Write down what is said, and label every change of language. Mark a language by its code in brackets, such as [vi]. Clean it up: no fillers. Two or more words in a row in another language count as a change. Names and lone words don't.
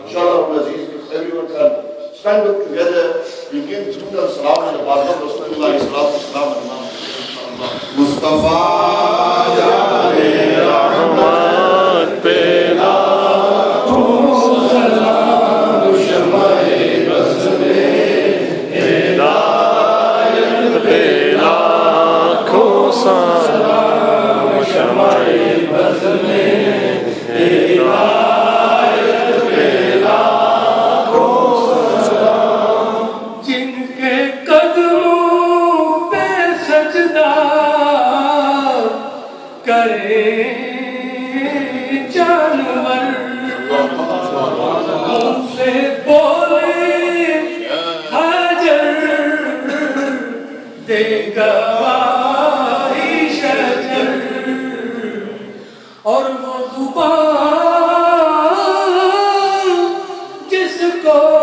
[en] Inshallah, Aziz, if everyone can stand up together, we give Jundal salam and the Barzah of Rasulullah [ar] sallallahu alaihi wasallam. [ur] مصطفیٰ جانِ رحمت پہ لاکھوں سلام، شمعِ بزمِ ہدایت پہ لاکھوں سلام، شمعِ بزمِ ہدایت پہ لاکھوں سلام. جن کے قدموں پہ سجدہ کرے جانور مجھ سے بولے حاضر دے گواہی شجر اور وہ زباں جس کو